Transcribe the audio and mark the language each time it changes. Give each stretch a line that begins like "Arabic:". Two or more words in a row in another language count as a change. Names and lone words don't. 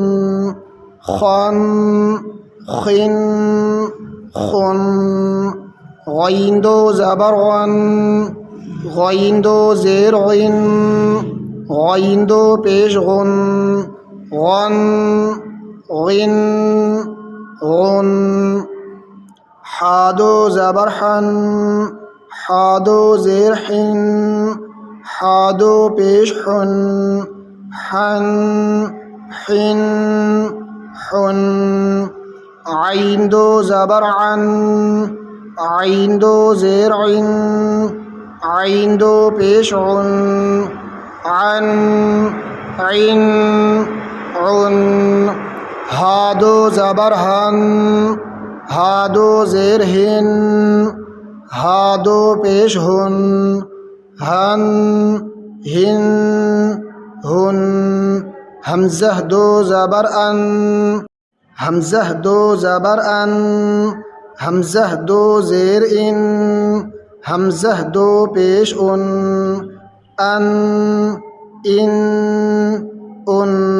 Hindi: खन खिन खुन गैन दो ज़बर गन गैन दो ज़ेर गैन गैन दो पेश गुन गन गिन गुन हा दो ज़बर हन हा दो ज़ेर हिन हा दो पेश हुन हन हिन हुन आइन दो ज़बर अन आइन दो ज़ेर इन आइन दो पेश उन अन इन उन हा दो ज़बर हन हा दो ज़ेर हिन हा दो पेश हुन हन हिन हुन हमज़ह दो ज़बर अन हमज़ह दो ज़बर अन हमज़ह दो ज़ेर इन हमज़ह दो पेश उन अन इन उन